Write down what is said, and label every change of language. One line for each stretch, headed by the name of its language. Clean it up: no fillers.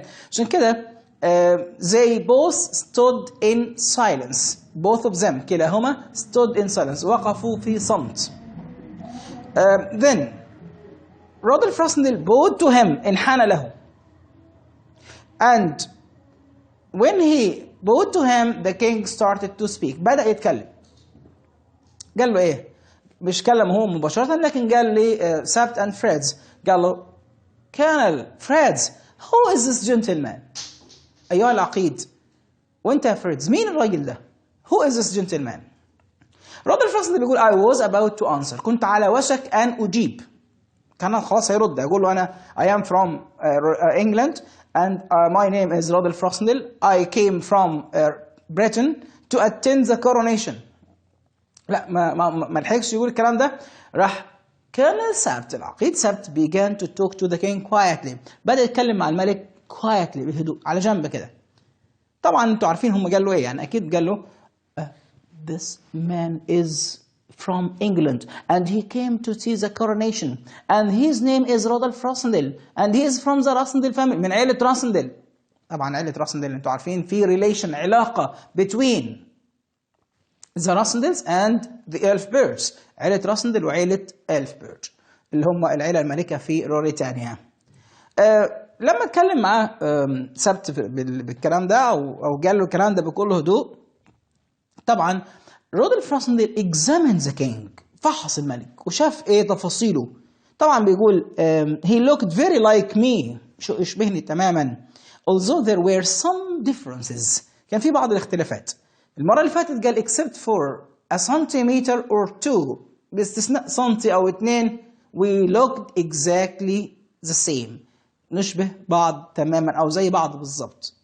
Arabic: عشان كده
English: they both stood in silence، both of them
Arabic: كلاهما
English: stood in silence،
Arabic: وقفوا في صمت.
English: Then Rudolf Rassendyll bowed to him،
Arabic: انحنى له.
English: And when he bowed to him the king started to speak،
Arabic: بدأ يتكلم. قال له ايه؟ مش كلم هو مباشرة، لكن قال لي سابت and فريدز، قال له Colonel فريدز
English: who is this gentleman؟
Arabic: أيها العقيد، وانت يا فريدز مين الراجل ده؟ who is this gentleman؟ رودولف راسندل بيقول
English: I was about to answer،
Arabic: كنت على وشك أن أجيب. كان خلاص هيرد، يقول له أنا
English: I am from England and my name is
Arabic: رودولف راسندل.
English: I came from Britain to attend the coronation.
Arabic: لا ما لحقش يقول الكلام ده، راح كان سبت العقيد سبت
English: began to talk to the king quietly،
Arabic: بدأ يتكلم مع الملك quietly بهدوء على جنب كده. طبعا انتوا عارفين هم قال له
English: ايه، يعني اكيد قال له this man is from England and he came to see the coronation and his name is Rudolf Rassendyll and he is from the Rassendyll family،
Arabic: من عيلة راسندل. طبعا عيلة راسندل انتوا عارفين في relation، علاقة
English: between the
Arabic: راسندلز and the إلفبرجز، عيلة راسندل وعيلة إلفبرج اللي هم العيلة الملكة في روريتانيا. لما اتكلم معاه سبت بالكلام ده او قال له الكلام ده بكل هدوء، طبعا رودولف راسندل
English: examined the king،
Arabic: فحص الملك وشاف ايه تفاصيله. طبعا بيقول
English: he looked very like me،
Arabic: يشبهني تماما
English: although there were some differences،
Arabic: كان في بعض الاختلافات. المرة اللي فاتت قال
English: except for a centimeter or two،
Arabic: باستثناء سنتي او 2
English: we looked exactly the same،
Arabic: نشبه بعض تماما او زي بعض بالضبط.